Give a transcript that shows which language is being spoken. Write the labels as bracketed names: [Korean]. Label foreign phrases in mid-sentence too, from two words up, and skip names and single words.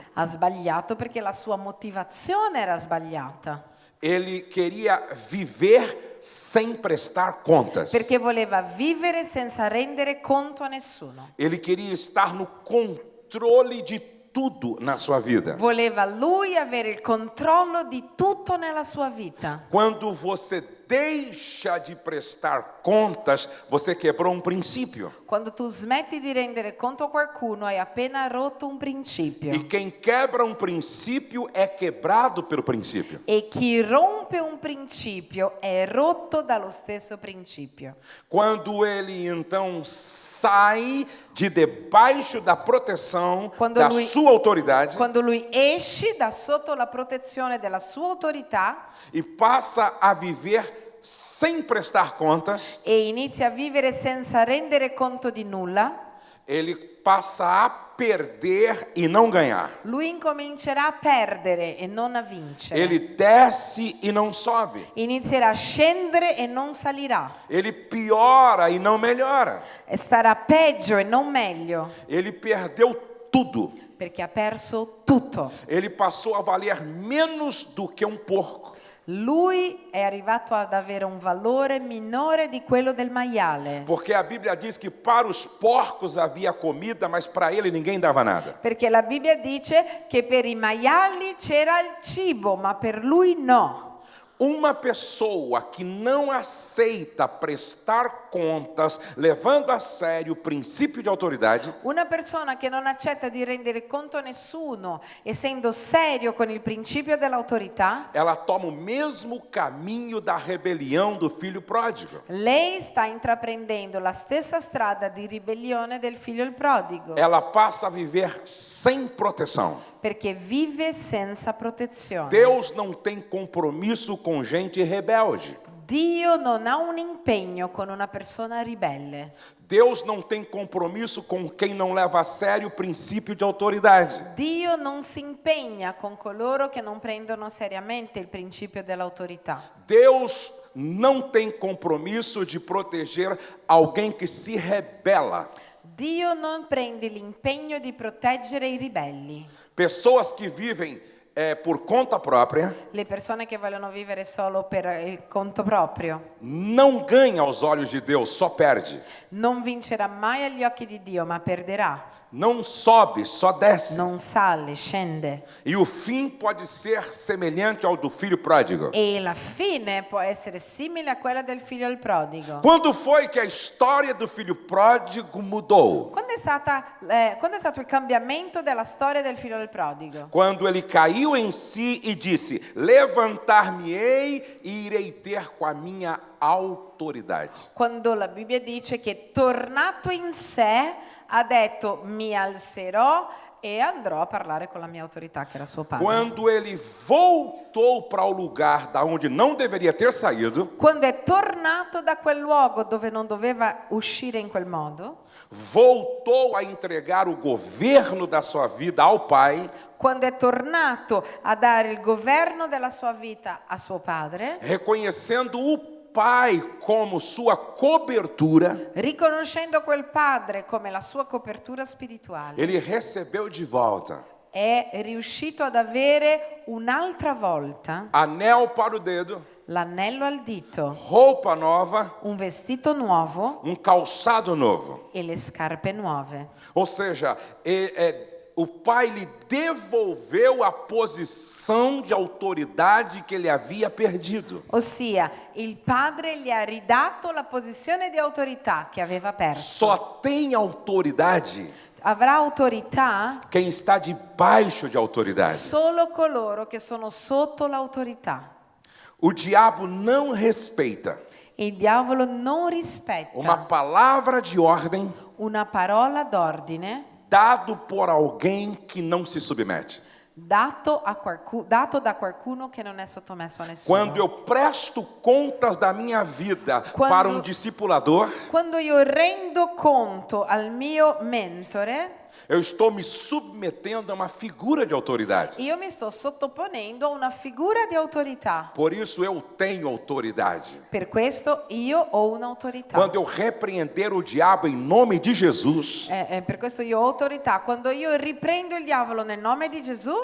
[Italian] Ha sbagliato perché la sua motivazione era sbagliata. [Portuguese] Ele queria viver sem prestar contas. [Italian] Perché voleva vivere senza rendere conto a nessuno. [Portuguese] Ele queria estar no controle de tudo na sua vida. [Italian] Voleva lui avere il controllo di tutto nella sua vita. [Portuguese] Quando você deixa de prestar contas, você quebrou um princípio. [Italian] Quando tu smetti di rendere conto a qualcuno, hai appena rotto un principio. [Portuguese] E quem quebra um princípio é quebrado pelo princípio. [Italian] E chi rompe un principio è rotto dallo stesso principio. [Portuguese] Quando ele então sai de debaixo da proteção [Italian] Quando da lui- [Portuguese] sua autoridade [Italian] Quando lui esce da sotto la protezione della sua autorità [Portuguese] e passa a viver sem prestar contas, [Italian] e inizia a vivere senza rendere conto di nulla, [Portuguese] ele passa a perder e não ganhar. [Italian] Lui incomincerà a perdere e non a vincere. [Portuguese] Ele desce e não sobe. [Italian] Inizierà a scendere e non salirà. [Portuguese] Ele piora e não melhora. [Italian] E starà peggio e non meglio, [Portuguese] Ele perdeu tudo. [Italian] perché ha perso tutto. [Portuguese] Ele passou a valer menos do que porco. [Italian] Lui è arrivato ad avere un valore minore di quello del maiale, [Portuguese] Porque a Bíblia diz que para os porcos havia comida, mas para ele ninguém dava nada. [Italian] perché la Bibbia dice che per i maiali c'era il cibo, ma per lui no. [Portuguese] Uma pessoa que não aceita prestar contas, levando a sério o princípio de autoridade, [Italian] Una persona che non accetta di rendere conto a nessuno, essendo serio con il principio dell'autorità, [Portuguese] ela toma o mesmo caminho da rebelião do filho pródigo. [Italian] lei sta intraprendendo la stessa strada di ribellione del figlio il prodigo, [Portuguese] Ela passa a viver sem proteção. [Italian] perché vive senza protezione. [Portuguese] Deus não tem compromisso com gente rebelde. [Italian] Dio non ha un impegno con una persona ribelle. [Portuguese] Deus não tem compromisso com quem não leva a sério o princípio de autoridade. [Italian] Dio non si impegna con coloro che non prendono seriamente il principio dell'autorità. [Portuguese] Deus não tem compromisso de proteger alguém que se rebela. [Italian] Dio non prende l'impegno di proteggere i ribelli. [Portuguese] Pessoas que vivem por conta própria [Italian] Le persone che vogliono vivere solo per il conto proprio. [Portuguese] não ganha aos olhos de Deus, só perde. [Italian] Non vincerà mai agli occhi di Dio, ma perderà. [Portuguese] Não sobe, só desce. [Italian] Non sale, scende. [Portuguese] E o fim pode ser semelhante ao do filho pródigo. [Italian] E la fine può essere simile a quella del figlio il prodigo. [Portuguese] Quando foi que a história do filho pródigo mudou? [Italian] Quando è stato il cambiamento della storia del figlio del prodigo? [Portuguese] Quando ele caiu em si e disse: levantar-me-ei e irei ter com a minha autoridade. [Italian] Quando la Bibbia dice che tornato in sé ha detto mi alzerò e andrò a parlare con la mia autorità che era suo padre. [Portuguese] Quando ele voltou para o lugar da onde não deveria ter saído, [Italian] Quando è tornato da quel luogo dove non doveva uscire in quel modo, [Portuguese] voltou a entregar o governo da sua vida ao Pai, [Italian] quando è tornato a dare il governo della sua vita a suo padre, [Portuguese] reconhecendo o Pai como sua cobertura, [Italian] riconoscendo quel padre come la sua copertura spirituale, [Portuguese] ele recebeu de volta [Italian] è riuscito ad avere un'altra volta [Portuguese] anel para o dedo, [Italian] l'anello al dito, [Portuguese] roupa nova, [Italian] un vestito nuovo [Portuguese] calçado novo. [Italian] e le scarpe nuove. [Portuguese] Ou seja, o Pai lhe devolveu a posição de autoridade que ele havia perdido. [Italian] Ossia, il padre gli ha ridato la posizione di autorità che aveva perso. [Portuguese] Só tem autoridade [Italian] Avrà autorità [Portuguese] quem está debaixo de autoridade. [Italian] solo coloro che sono sotto l'autorità. [Portuguese] O diabo não respeita [Italian] Il diavolo non rispetta [Portuguese] uma palavra de ordem [Italian] una parola d'ordine [Portuguese] dado por alguém que não se submete. [Italian] dato da qualcuno che non è sottomesso a nessuno. [Portuguese] Quando eu presto contas da minha vida [Italian] Quando- [Portuguese] para um discipulador, [Italian] Quando io rendo conto al mio mentore, [Portuguese] eu estou me submetendo a uma figura de autoridade. [Italian] io mi sto sottoponendo a una figura di autorità. [Portuguese] Por isso eu tenho autoridade. [Italian] Per questo io ho un'autorità. [Portuguese] Quando eu repreender o diabo em nome de Jesus, [Italian] Per questo io ho autorità. Quando io riprendo il diavolo nel nome di Gesù,